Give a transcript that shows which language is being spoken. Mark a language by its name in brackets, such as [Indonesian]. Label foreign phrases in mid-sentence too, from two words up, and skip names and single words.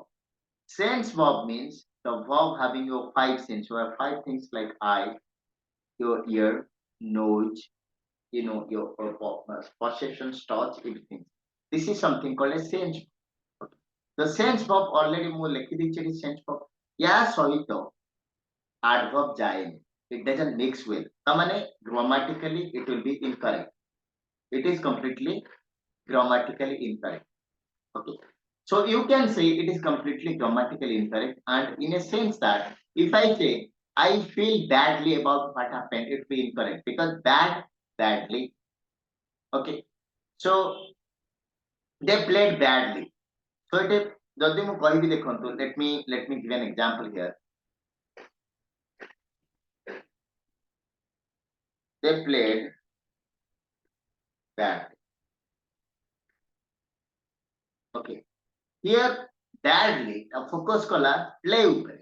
[English] Sense verb means the verb having your five senses. You have five things like eye, your ear, nose, your perceptions, touch, everything. This is something called a sense. The sense verb already [Odia] ମୁଁ ଲେଖିଦେଇଛି [English] sense verb [Odia] ୟା ସହିତ adverb ଯାଏନି. [English] It doesn't mix well. ତାମାନେ grammatically it will be incorrect. It is completely grammatically incorrect. Okay. So you can say it is completely grammatically incorrect, and in a sense that if I say I feel badly about what happened, it will be incorrect because badly. Okay. So they played badly. So it is [Odia] ଯଦି ମୁଁ କହିବି ଦେଖନ୍ତୁ [English] let me give an example here. They played badly. Okay. Here badly focus kala play upare.